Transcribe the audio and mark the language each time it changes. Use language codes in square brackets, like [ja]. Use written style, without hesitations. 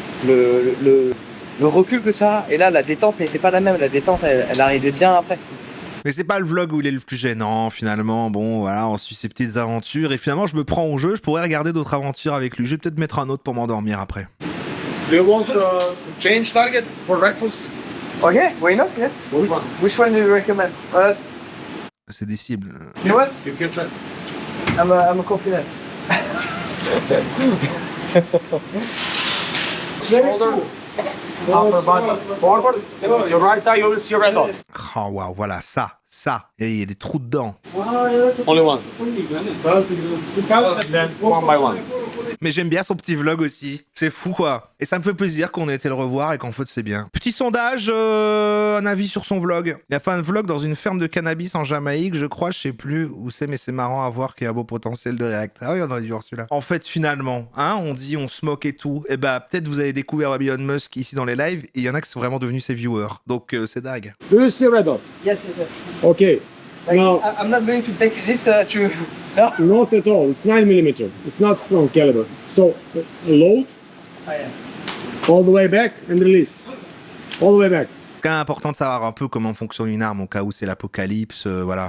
[fr] le recul que ça a. Et là, la détente n'était pas la même. La détente, elle arrivait bien après. Mais c'est pas le vlog où il est le plus gênant, finalement. Bon, voilà, on suit ses petites aventures. Et finalement, je me prends au jeu. Je pourrais regarder d'autres aventures avec lui. Je vais peut-être mettre un autre pour m'endormir après. [en] Do you want to change target for breakfast? Okay, why not? Yes. Which one? Which one do you recommend? [fr] C'est des cibles. [en] You know what? You can try. I'm confident. Shoulder, upper body, forward. Your right eye, you will see red dot. [fr] Oh, waouh, voilà, ça, ça. Et il y a des trous dedans. [en] Only once. Then one by one. [fr] Mais j'aime bien son petit vlog aussi. C'est fou quoi. Et ça me fait plaisir qu'on ait été le revoir et qu'en fait c'est bien. Petit sondage, un avis sur son vlog. Il a fait un vlog dans une ferme de cannabis en Jamaïque, je crois, je sais plus où c'est, mais c'est marrant à voir qu'il y a un beau potentiel de React. Ah oui, on aurait dû voir celui-là. En fait, finalement, hein, on dit on se moque et tout. Et bah peut-être vous avez découvert Elon Musk ici dans les lives et il y en a qui sont vraiment devenus ses viewers. Donc c'est dingue. [en] Do you see red dot? Yes, yes. Okay. Like, Now, I'm not going to take this to... No. not at all. It's 9mm. It's not strong caliber. So load Oh, yeah. all the way back and release. All the way back. [fr] C'est quand même important de savoir un peu comment fonctionne une arme au cas où c'est l'apocalypse, voilà.